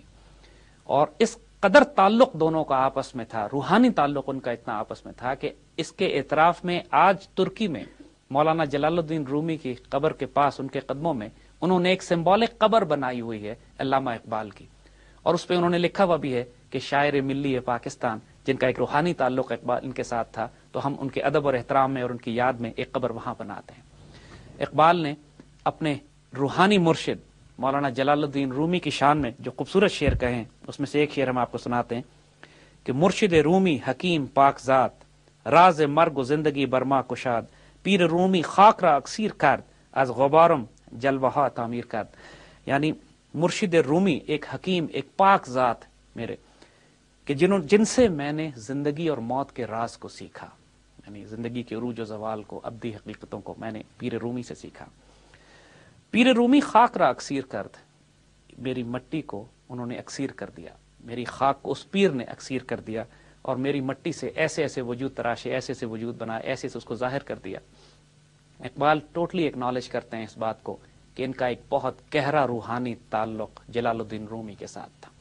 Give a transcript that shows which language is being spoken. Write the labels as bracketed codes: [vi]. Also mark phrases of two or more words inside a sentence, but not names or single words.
[ur] اور اس قدر تعلق دونوں کا آپس میں تھا، روحانی تعلق ان کا اتنا آپس میں تھا کہ اس کے اعتراف میں آج ترکی میں مولانا جلال الدین رومی کی قبر کے پاس ان کے قدموں میں انہوں نے ایک سمبولک قبر بنائی ہوئی ہے علامہ اقبال کی، اور اس پہ انہوں نے لکھا ہوا بھی ہے کہ شاعر ملی پاکستان، جن کا ایک روحانی تعلق اقبال ان کے ساتھ تھا، تو ہم ان کے ادب اور احترام میں اور ان کی یاد میں ایک قبر وہاں بناتے ہیں. اقبال نے اپنے روحانی مرشد مولانا جلال الدین رومی کی شان میں جو خوبصورت شعر کہے ہیں، اس میں سے ایک شعر ہم آپ کو سناتے ہیں کہ [fa] مرشد رومی حکیم پاک ذات، راز مرگ و زندگی برما کشاد، پیر رومی خاک را اکسیر کرد، از غبارم جلوہ تعمیر کرد. [ur] یعنی مرشد رومی ایک حکیم، ایک پاک ذات میرے، کہ جن سے میں نے زندگی اور موت کے راز کو سیکھا، یعنی زندگی کے عروج و زوال کو، ابدی حقیقتوں کو میں نے پیر رومی سے سیکھا. [fa] پیر رومی خاک را اکسیر کرد، [ur] میری مٹی کو انہوں نے اکسیر کر دیا، میری خاک کو اس پیر نے اکسیر کر دیا اور میری مٹی سے ایسے ایسے وجود تراشے، ایسے ایسے وجود بنائے، ایسے ایسے اس کو ظاہر کر دیا۔ اقبال [en] totally acknowledge [ur] کرتے ہیں اس بات کو کہ ان کا ایک بہت گہرا روحانی تعلق جلال الدین رومی کے ساتھ تھا۔